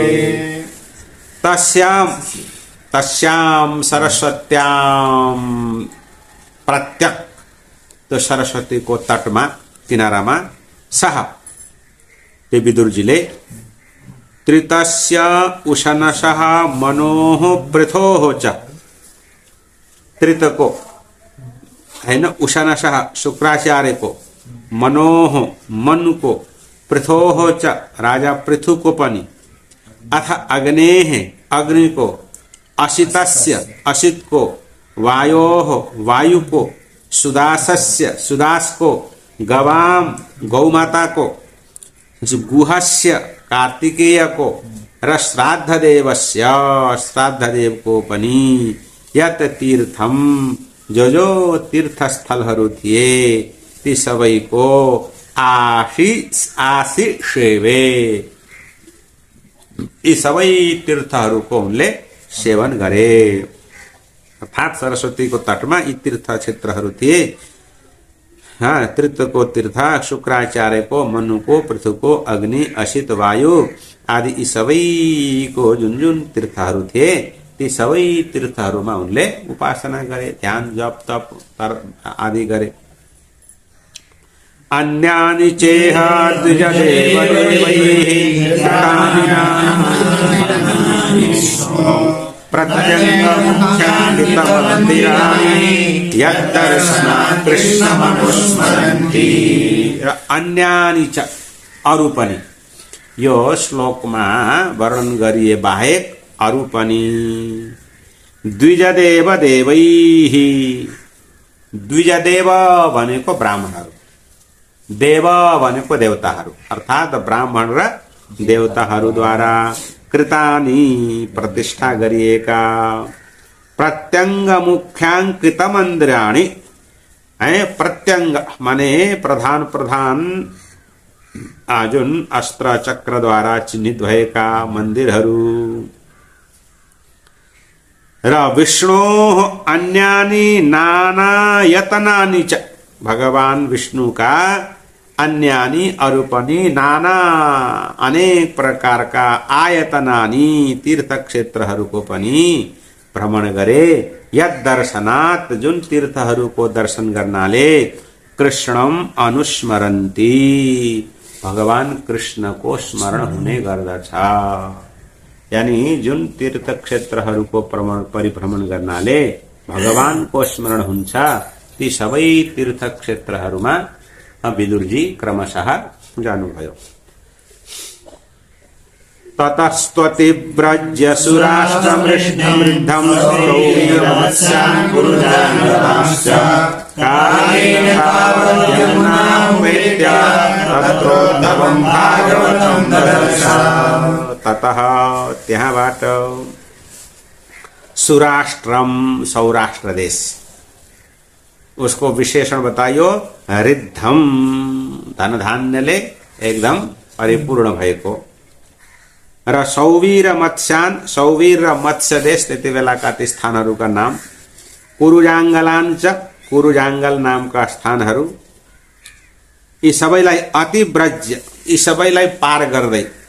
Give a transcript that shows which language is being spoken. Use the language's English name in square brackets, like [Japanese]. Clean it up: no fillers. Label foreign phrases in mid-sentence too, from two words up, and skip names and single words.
[Sanskrit] तस्याम, तस्याम सरस्वत्याम प्रत्यक, [Nepali] तो सरस्वती को तटमा, किनारामा, [Sanskrit] सह ते विदुरजीले त्रितस्य उशनसः मनोः पृथोः च, [Nepali] त्रितको हैन, उशनसः शुक्राचार्यको, मनोः मनुको, पृथोः च राजा पृथुको पनि, अथ अग्नेः अग्नि को, असितस्य असित को, वायोः वायु को, सुदासस्य सुदास को, गवाम गौमाता को, गुहस्य कार्तिकेय को, र [Sanskrit] श्राद्ध देवस्य [Nepali] श्राद्धदेव को पनि, [Sanskrit] यत तीर्थम, [Nepali] जो जो तीर्थस्थलहरू थिए ती सबैको आशिषेवे, यी सबै तीर्थहरूको उनले सेवन गरे। अर्थात सरस्वतीको तटमा यी तीर्थ क्षेत्रहरू थिए। तीर्थको तीर्थ, शुक्राचार्यको, मनुको, पृथुको, अग्नि, असित, वायु आदि यी सबैको जुन जुन तीर्थहरू थिए ती सबै तीर्थहरूमा उनले उपासना गरे, ध्यान जप तप आदि गरे। [Sanskrit] अन्यानि चेह अन्यानि च, [Nepali] अरु पनि, यो श्लोकमा वर्णन गरिए बाहेक अरु पनि। [Sanskrit] द्विजदेव देवैः, [Nepali] द्विजदेव भनेको ब्राह्मणहरू, देव भनेको देवताहरू, अर्थात ब्राह्मण र देवताहरूद्वारा कृतानि प्रतिष्ठा गरिएका, [Sanskrit] प्रत्यंग मुख्यांकित मन्दिराणि, [Nepali] प्रत्यंग माने प्रधान प्रधान जुन अस्त्र चक्रद्वारा चिन्हित भएका मन्दिरहरू, र [Sanskrit] विष्णोः अन्यानि नानायतनानि च, [Nepali] भगवान विष्णु का अन्यानि अरु पनि नाना अनेक प्रकारका आयतनानि तीर्थ क्षेत्रहरूको पनि भ्रमण गरे। [Sanskrit] यद दर्शनात्, [Nepali] जुन तीर्थहरूको दर्शन गर्नाले [Sanskrit] कृष्णम अनुस्मरन्ति, [Nepali] भगवान कृष्ण को स्मरण हुने गर्दछ। यानी जुन तीर्थ क्षेत्रहरूको परिभ्रमण गर्नाले भगवानको स्मरण हुन्छ ती सबै तीर्थ क्षेत्रहरूमा विदुरजी क्रमशः जानुभयो। [Sanskrit] ततस्त्वतिव्रज्य सुराष्ट्रमृष्टमृद्धं सौवीरमत्स्यान् कुरुजान्यतांश्च कालेन तावत् यमुनामुपेत्य तत्रोद्धवं भागवतं ददर्श। [Nepali] ततः त्यहाँबाट सुराष्ट्रम सौराष्ट्र देश, उसको विशेषण बताइयो रिद्धम, धन धान्यले एकदम परिपूर्ण भएको, र [Sanskrit] सौवीर मत्स्यान, [Nepali] सौवीर र मत्स्य देश त्यति बेलाका ती स्थानहरूका नाम, कुरुजाङ्गलाञ्च, कुरुजाङ्गल नामका स्थानहरू, यी सबैलाई अतिव्रज्य, यी सबैलाई पार गर्दै